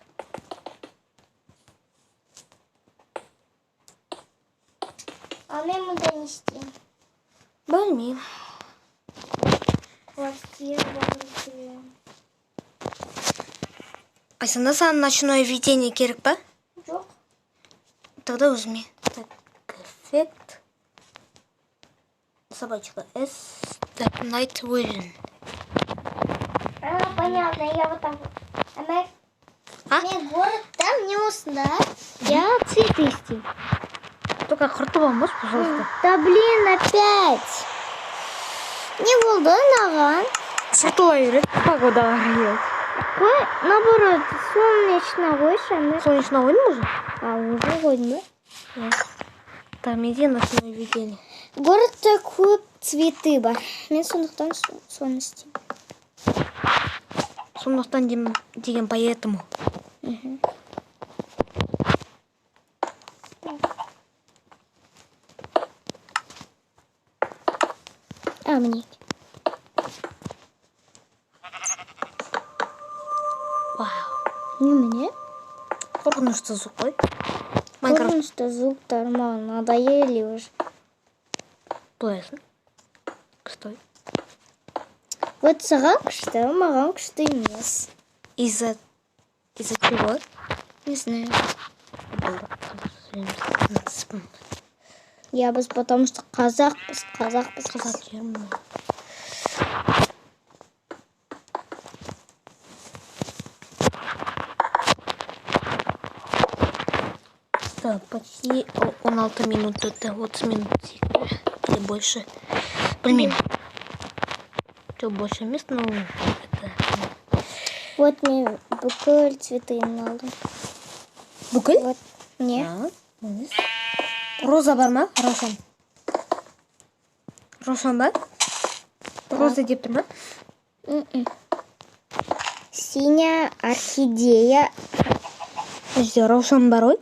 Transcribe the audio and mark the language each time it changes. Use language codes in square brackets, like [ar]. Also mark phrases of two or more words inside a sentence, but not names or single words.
[kk] А мен мында не істеймін? Білмеймін. Квартира бар. Айсанда саған [ru] ночное видение [kk] керек па? Жоқ. [ru] Тогда возьми. Так, эффект. Собачка. S. Так, [en] Night Vision. [ru] Понятно, я вот там. [kk] Мен город там не осында. [ru] Я цветы [kk] істеймін. [ru] Только [kk] құртып алмас, [ru] пожалуйста. Да блин, опять. [kk] Не болды наған? Сатылай береді, погодаға қарай. Қой, наоборот, солнечно қойшы. Солнечно қойдың уже? А, уже қойдың ба? [ru] Там иди на ночное видение. [kk] Городта көп цветы бар. Мен сондықтан соны істеймін. Сондықтан деген поэтому. [ru] А, мне. [kk] Немене? Қорқынышты звук қой. Майнкрафт Қорқынышты звуктар маған [ru] надоели уже. [kk] қоясың. Күшті. Вот саған күшті, маған күшті емес. [ru] Из-за чего? Не знаю. [kk] Я біз [ru] потому что [kk] қазақпыз. Қазақ жерім. Да, [ru] почти 16 минут. Это 20 минут. Или больше. Блин. Что больше мест, но это... Вот мне бүкіл цветы надо. [kk] Бүкіл? [ru] Вот. Не. [kk] Роза бар ма? Рошан. Рошан бар? Роза деп тұр ма? [ru] Синяя орхидея. [kk] Подожди, Рошан бар ғой?